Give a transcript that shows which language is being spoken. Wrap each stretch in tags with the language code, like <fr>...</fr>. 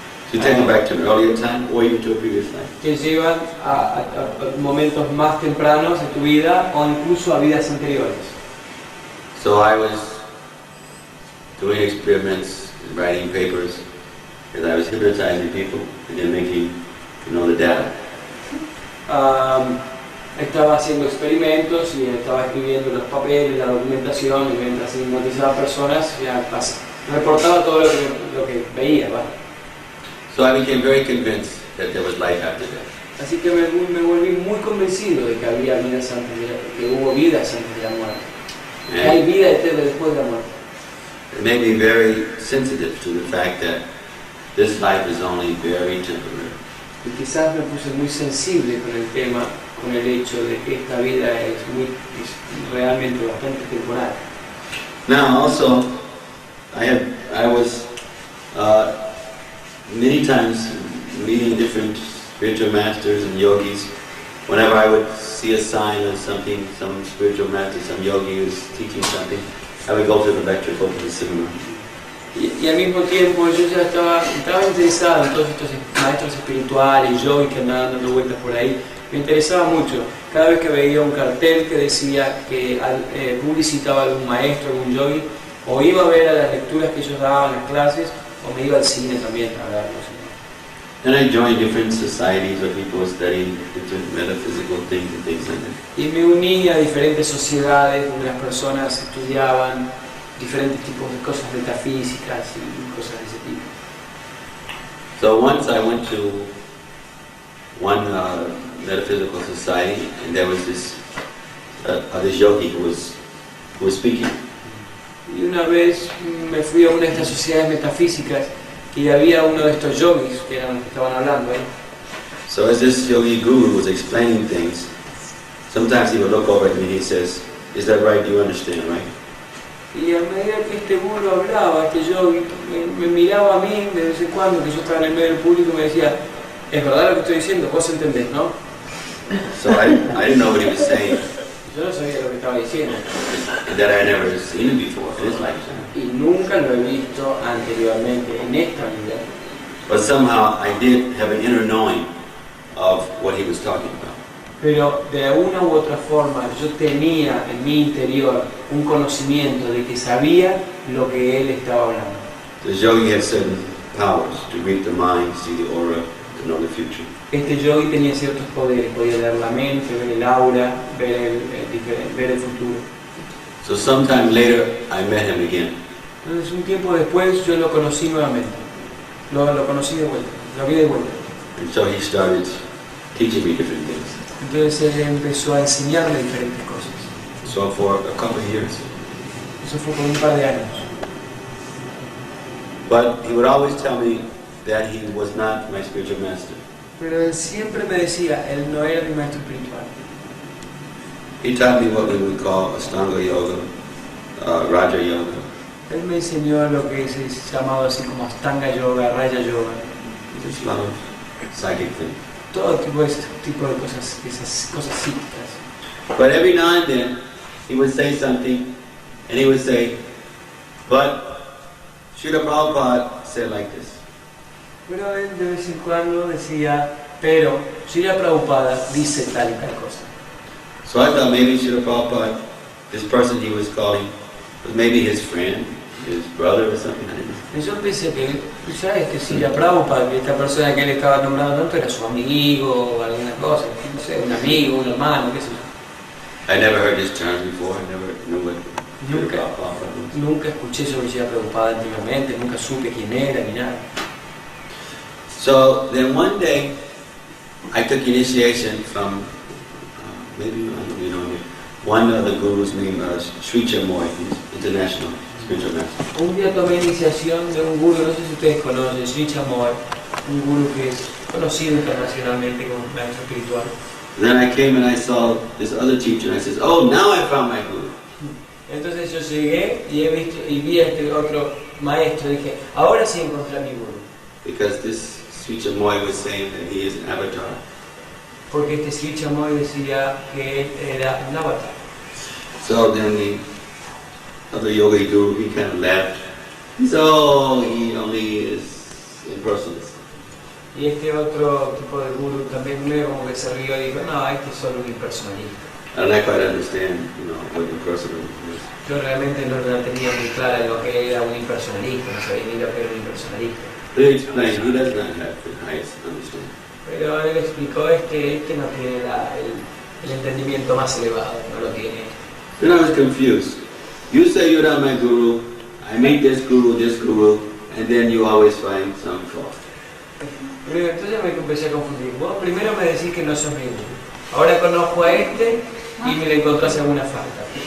<en>So you take them back to an earlier time or even to a previous life.</en> <es>Que llevan a momentos más tempranos de tu vida o incluso a vidas anteriores.</es> <en>So I was doing experiments and writing papers, and I was hypnotizing people and then making, the data.</en> <es>Estaba haciendo experimentos y estaba escribiendo los papeles, la documentación, y mientras hipnotizaba personas ya reportaba todo lo que veía, ¿vale?</es> <en>So I became very convinced that there was life after death.</en> <es>Así que me volví muy convencido de que había vidas que hubo vidas antes de la muerte. Que hay vida eterna después de la muerte.</es> <en>It made me very sensitive to the fact that this life is only very temporary.</en> <es>Y quizás me puse muy sensible con el tema, con el hecho de que esta vida es realmente bastante temporal.</es> <en>Now also, I was many times meeting different spiritual masters and yogis. Whenever I would see a sign of something, some spiritual master, some yogi who's teaching something, I would go to the lecture, go to the seminar.</en> <es>Y al mismo tiempo yo ya estaba interesado en todos estos maestros espirituales, yogis que andaban dando vueltas por ahí. Me interesaba mucho. Cada vez que veía un cartel que decía que publicitaba algún maestro, algún yogi, o iba a ver a las lecturas que ellos daban, las clases, o me iba al cine también a verlos.</es> <en>And I joined different societies where people were studying different metaphysical things and things like that.</en> <es>Y me uní a diferentes sociedades donde las personas estudiaban diferentes tipos de cosas metafísicas y cosas de ese tipo.</es> <en>So once I went to one metaphysical society, and there was this yogi who was speaking.</en> <es>Y una vez me fui a una de estas sociedades metafísicas y había uno de estos yogis que eran los que estaban hablando ahí.</es> <en>So as this yogi guru was explaining things, sometimes he would look over at me and he says, "Is that right? Do you understand, right?"</en> <es>Y a medida que este guru hablaba, este yogi me miraba a mí de vez en cuando, que yo estaba en el medio del público, y me decía, ¿es verdad lo que estoy diciendo? Vos entendés, ¿no?</es> <en>So I didn't know what he was saying.</en> <es>Yo no sabía lo que estaba diciendo.</es> <en>And that I never seen him before in his lifetime.</en> <es>Y nunca lo he visto anteriormente en esta vida.</es> <en>But somehow I did have an inner knowing of what he was talking about.</en> <es>Pero de una u otra forma yo tenía en mi interior un conocimiento de que sabía lo que él estaba hablando.</es> <en>The yogi had certain powers to read the mind, see the aura, to know the future.</en> <es>Este yogi tenía ciertos poderes, podía leer la mente, ver el aura, ver el futuro.</es> <en>So sometime later, I met him again.</en> <es>Entonces un tiempo después yo lo conocí nuevamente, lo conocí de vuelta, lo vi de vuelta.</es> <en>And so he started teaching me different things.</en> <es>Entonces él empezó a enseñarme diferentes cosas.</es> <en>So for a couple of years.</en> <es>Eso fue por un par de años.</es> <en>But he would always tell me that he was not my spiritual master.</en> <es>Pero él siempre me decía, él no era mi maestro espiritual.</es> <en>He taught me what we would call Ashtanga Yoga, Raja Yoga.</en> <es>Él me enseñó lo que es llamado así como Ashtanga Yoga, Raja Yoga.</es> <en>Just a lot of psychic things.</en> <es>Todo tipo de cosas, esas cosas psíquicas.</es> <en>But every now and then, he would say something, and he would say, but Srila Prabhupada said like this.</en> <es>Pero él de vez en cuando decía, pero Srila Prabhupada dice tal y tal cosa.</es> <en>So I thought maybe Srila Prabhupada, this person he was calling, was maybe his friend, his brother or something like this.</en> <es>Y yo pensé que, ¿sabes? Que Srila Prabhupada, que esta persona que él estaba nombrando tanto era su amigo o alguna cosa, no sé, un amigo, un hermano, qué sé yo.</es> <en>I never heard this term before, I never knew what Srila Prabhupada was.</en> <es>Nunca escuché sobre Srila Prabhupada anteriormente, nunca supe quién era ni nada.</es> <en>So then one day, I took initiation from, maybe, I don't even know him, one of the gurus named Sri Chamoy, he's international spiritual master.</en> <es>Un día tomé iniciación de un guru, no sé si ustedes conocen, Sri Chamoy, un guru que es conocido internacionalmente como maestro espiritual.</es> <en>Then I came and I saw this other teacher and I said, oh, now I found my guru.</en> <es>Entonces yo llegué y vi a este otro maestro y dije, ahora sí encontré a mi guru.</es> <en>Because this Sri Chamoy was saying that he is an avatar.</en> <es>Porque este Sri Chamoy decía que él era un avatar.</es> <en>So then the other yoga guru, he kind of laughed. He said, oh, he only is impersonalist.</en> <es>Y este otro tipo de guru también medio como que se rió y dijo, no, este es solo un impersonalista.</es> <en>And I quite understand, what impersonalism is.</en> <es>Yo realmente no la tenía muy clara lo que era un impersonalista, no sabía ni lo que era un impersonalista.</es> <en>He explained he does not have the highest understanding.</en> <es>Pero él explicó, este no tiene el entendimiento más elevado, no lo tiene.</es> <en>Then I was confused. You say you're not my guru, I meet this guru, and then you always find some fault.</en> <es>Pero entonces me empecé a confundir. Vos primero me decís que no sos mi guru. Ahora conozco a este y me le encontrás alguna falta.</es>